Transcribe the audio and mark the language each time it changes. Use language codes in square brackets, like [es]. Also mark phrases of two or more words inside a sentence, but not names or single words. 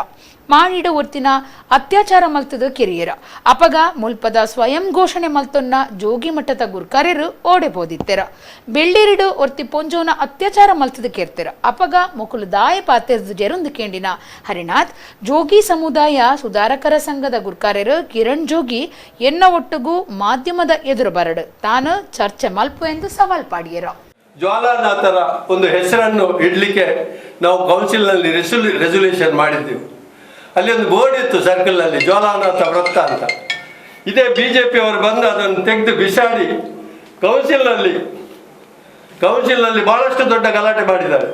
[tcy] ಮಾಡಿಡ ಒರ್ತಿನ ಅತ್ಯಾಚಾರ ಮಲ್ತದ ಕಿರಿಯರ ಅಪಗ ಮುಲ್ಪದ ಸ್ವಯಂ ಘೋಷಣೆ ಮಲ್ತೊನ್ನ ಜೋಗಿ ಮಟ್ಟದ ಗುರ್ಕಾರ್ಯರು ಓಡೆಬೋದಿತ್ತೆರ. ಬೆಳ್ಳಿರಿಡು ಒರ್ತಿ ಪೊಂಜೋನ ಅತ್ಯಾಚಾರ ಮಲ್ತದ ಕೇರ್ತೆರ ಅಪಗ ಮುಕುಲು ದಾಯ ಪಾತೆರ್ದು ಜೆರುಂದು ಕೇಂಡಿನ ಹರಿನಾಥ್ ಜೋಗಿ ಸಮುದಾಯ ಸುಧಾರಕರ ಸಂಘದ ಗುರ್ಕಾರ್ಯರು ಕಿರಣ್ ಜೋಗಿ ಎನ್ನ ಒಟ್ಟುಗೂ ಮಾಧ್ಯಮದ ಎದುರು ಬರಡು ತಾನು ಚರ್ಚೆ ಮಲ್ಪು ಎಂದು ಸವಾಲ್ ಪಾಡಿಯರ. [kn] ಜ್ವಾಲಾನಾಥರ ಒಂದು ಹೆಸರನ್ನು ಇಡ್ಲಿಕ್ಕೆ ನಾವು ಕೌನ್ಸಿಲ್ನಲ್ಲಿ ರೆಸೊಲ್ಯೂಷನ್ ಮಾಡಿದ್ದೆವು. ಅಲ್ಲಿ ಒಂದು ಬೋರ್ಡ್ ಇತ್ತು ಸರ್ಕಲ್ನಲ್ಲಿ, ಜ್ವಾಲಾನಾಥ ವೃತ್ತ ಅಂತ. ಇದೇ BJP ಅವರು ಬಂದು ಅದನ್ನು ತೆಗೆದು ಬಿಸಾಡಿ ಕೌನ್ಸಿಲ್ನಲ್ಲಿ ಬಹಳಷ್ಟು ದೊಡ್ಡ ಗಲಾಟೆ ಮಾಡಿದ್ದಾರೆ.